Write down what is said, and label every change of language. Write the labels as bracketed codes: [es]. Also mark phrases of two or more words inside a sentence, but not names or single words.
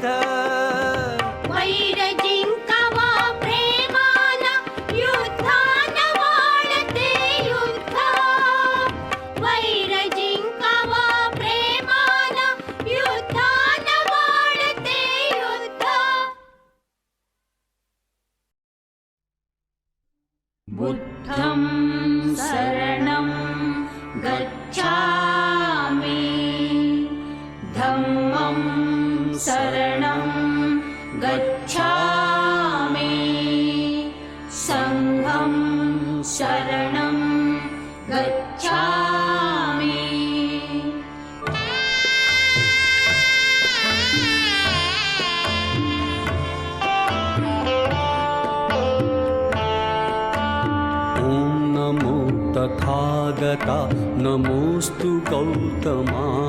[mr] वैर जिंकावा प्रेमानं युद्धानं वाढते युद्ध वैर जिंकावा प्रेमानं युद्धानं वाढते युद्ध [pi] बुद्धं शरणं गच्छामि धम्मं शरणं गच्छामि संघं शरणं गच्छामि [sa] ॐ नमो तथागता नमोऽस्तु गौतमा